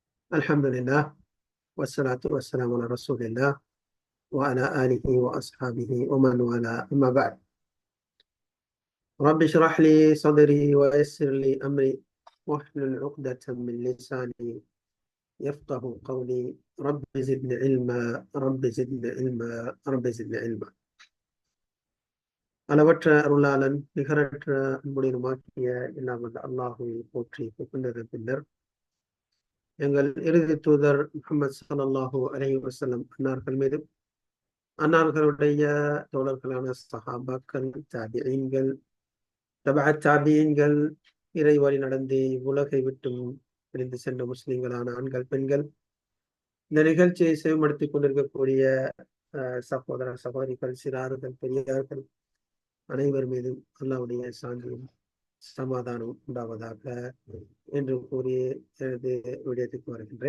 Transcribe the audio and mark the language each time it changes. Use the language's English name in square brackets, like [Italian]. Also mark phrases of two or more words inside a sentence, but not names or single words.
[Arabic] الحمد لله والصلاة والسلام على رسول الله وعلى آله وأصحابه ومن والاه، أما بعد. رب اشرح لي صدري ويسر لي أمري واحلل عقدة من لساني يفقه قولي. رب زدني علما، رب زدني علما، رب زدني علما. [Tamil] அளவற்ற அருளாளன் நிகரற்ற அன்புடையமாக்கிய எல்லாம் வல்ல அல்லாஹுவை போற்றி புகழ்ந்ததன் பின்னர் எங்கள் இறுதி தூதர் முஹம்மது [Arabic] صلى الله عليه وسلم [Tamil] அன்னார்கள் மீதும் அன்னார்களுடைய தோழர்களான சஹாபாக்கள், தாபிஈன்கள், தபஅத் தாபிஈன்கள், இறை வழி நடந்து உலகை விட்டும் பிரிந்து சென்ற முஸ்லிம்களான ஆண்கள், பெண்கள், இந்த நிகழ்ச்சியை செவிமடுத்திக் கொண்டிருக்கக்கூடிய சகோதர சகோதரிகள், சிறார்கள், பெரியார்கள் அனைவர் மீதும் அல்லாஹ்வுடைய சாந்தியும் சமாதானம் உண்டாவதாக என்று கூறி எனது விடயத்துக்கு வருகின்றேன்.